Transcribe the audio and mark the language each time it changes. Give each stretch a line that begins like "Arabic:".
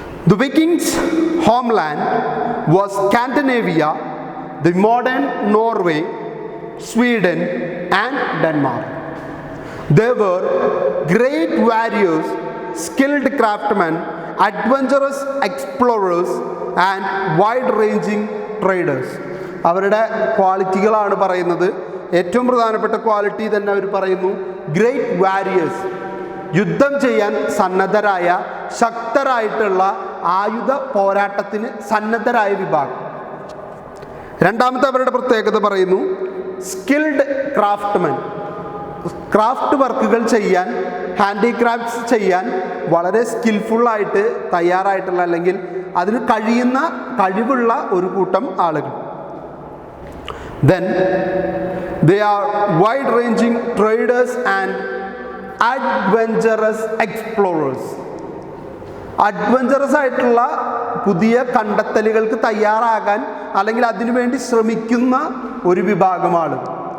English: The Vikings' homeland was Scandinavia, the modern Norway, Sweden, and Denmark. They were great warriors, skilled craftsmen, adventurous explorers, and wide-ranging traders.
Malayalam: അവരുടെ ക്വാളിറ്റികളാണ് പറയുന്നത്. ഏറ്റവും പ്രധാനപ്പെട്ട quality തന്നെ അവർ പറയുന്നു, great warriors, യുദ്ധം ചെയ്യാൻ സന്നദ്ധരായ, ശക്തരായിട്ടുള്ള ആയുധ പോരാട്ടത്തിന് സന്നദ്ധരായ വിഭാഗം. രണ്ടാമത്തെ അവരുടെ പ്രത്യേകത പറയുന്നു, സ്കിൽഡ് ക്രാഫ്റ്റ്മെൻ, ക്രാഫ്റ്റ് വർക്കുകൾ ചെയ്യാൻ, ഹാൻഡിക്രാഫ്റ്റ്സ് ചെയ്യാൻ വളരെ സ്കിൽഫുള്ളായിട്ട് തയ്യാറായിട്ടുള്ള, അല്ലെങ്കിൽ അതിന് കഴിവുള്ള ഒരു കൂട്ടം ആളുകൾ.
English: Then they are wide-ranging traders and adventurous explorers.
Malayalam: Adventurous ആയിട്ടുള്ള പുതിയ കണ്ടെത്തലുകൾക്ക് തയ്യാറാകാൻ, അല്ലെങ്കിൽ അതിനുവേണ്ടി ശ്രമിക്കുന്ന ഒരു വിഭാഗം ആളുകൾ.